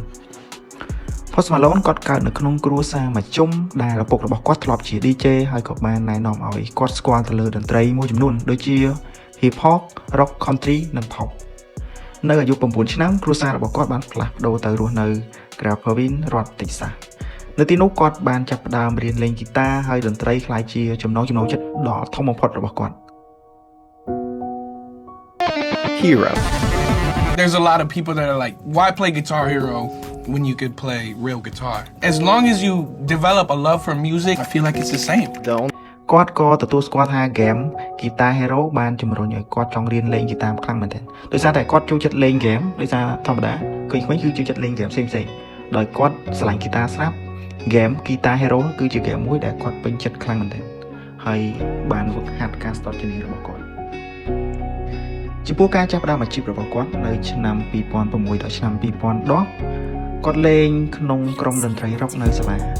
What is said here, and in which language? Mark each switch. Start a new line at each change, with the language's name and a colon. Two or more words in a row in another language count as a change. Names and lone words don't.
Khmer: គាត់កើតនៅក្នុងគ្រួសារមជ្ឈមដែលឪពុករបស់គាត់ធ្លាប់ជា DJ ហើយក៏បានណែនាំឲ្យគាត់ស្គាល់ទៅលើតន្ត្រីមួយចំនួនដូចជា Hip Hop, Rock, Country និង Pop នៅអាយុ9ឆ្នាំគ្រួសាររបស់គាត់បានផ្លាស់ប្ដូរទៅរស់នៅ Graperovine រដ្ឋ Texas នៅទីនោះគាត់បានចាប់ផ្ដើមរៀនលេងហ្គីតាហើយតន្ត្រីក្លាយជាចំណង់ចិត្តដ៏ធំបំផុតរបស់គាត់
English: Hero. There's a lot of people that are like, why play Guitar Hero when you could play real guitar? As long as you develop a love for music, I feel like it's the same.
Khmer: គាត់ក៏ទទួលស្គាល់ថា game Guitar Hero បានជំរុញឲ្យគាត់ចង់រៀនលេងហ្គីតាខ្លាំងមែនទែនដោយសារតែគាត់ចូលចិត្តលេង game ដោយសារធម្មតាក្មេងៗគឺចូលចិត្តលេង game ផ្សេងៗដោយគាត់ស្រឡាញ់ហ្គីតាស្រាប់ game Guitar Hero គឺជា game មួយដែលគាត់ពេញចិត្តខ្លាំងមែនទែនហើយបានហ្វឹកហាត់ការស្ទាត់ជំនាញរបស់គាត់ចំពោះការចាប់ផ្ដើមអាជីពរបស់គាត់នៅឆ្នាំ2006ដល់ឆ្នាំ2010គាត់លេងក្នុងក្រុមតន្ត្រី rock នៅសាលា